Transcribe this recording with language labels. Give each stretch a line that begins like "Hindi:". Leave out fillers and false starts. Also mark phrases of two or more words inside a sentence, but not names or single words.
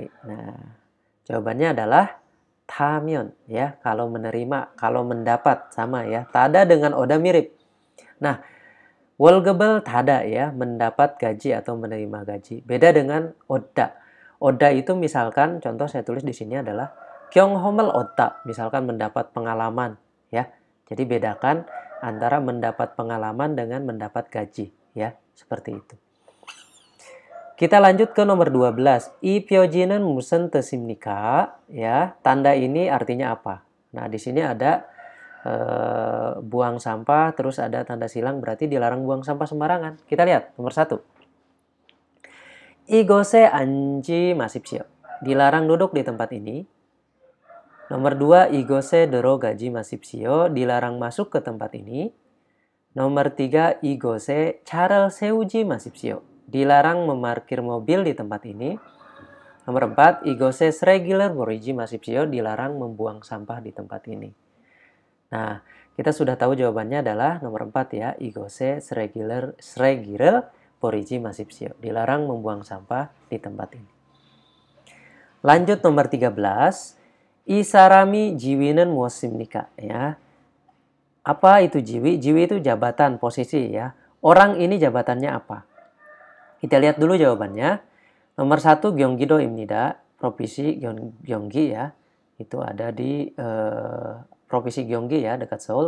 Indonesian: Nah, jawabannya adalah 타면 ya kalau menerima, kalau mendapat sama ya. Tada dengan oda mirip. Nah,
Korean: 월급을 타다
Indonesian: ya mendapat gaji atau menerima gaji. Beda dengan oda. Oda itu misalkan contoh saya tulis di sini adalah
Korean: 경험을 얻다,
Indonesian: misalkan mendapat pengalaman ya. Jadi bedakan antara mendapat pengalaman dengan mendapat gaji ya, seperti itu. Kita lanjut ke nomor 12.
Korean: 이 표지는 무슨 뜻입니까?
Indonesian: Ya, tanda ini artinya apa? Nah, di sini ada buang sampah, terus ada tanda silang berarti dilarang buang sampah sembarangan. Kita lihat nomor 1.
Korean: 이곳에 앉지 마십시오.
Indonesian: Dilarang duduk di tempat ini. Nomor 2,
Korean: 이곳에 들어가지 마십시오.
Indonesian: Dilarang masuk ke tempat ini. Nomor 3,
Korean: 이곳에 차를 세우지 마십시오.
Indonesian: Dilarang memarkir mobil di tempat ini. Nomor 4,
Korean: 이곳에 쓰레기를 버리지 마십시오.
Indonesian: Dilarang membuang sampah di tempat ini. Nah, kita sudah tahu jawabannya adalah nomor 4 ya.
Korean: 이곳에 쓰레기를 버리지 마십시오.
Indonesian: Dilarang membuang sampah di tempat ini. Lanjut nomor 13.
Korean: 이 사람이 지위는 무엇입니까?
Indonesian: Ya. Apa itu jiwi? Jiwi itu jabatan, posisi ya. Orang ini jabatannya apa? Kita lihat dulu jawabannya. Nomor 1 경기도입니다. Provinsi Gyeonggi ya. Itu ada di Provinsi Gyeonggi ya, dekat Seoul.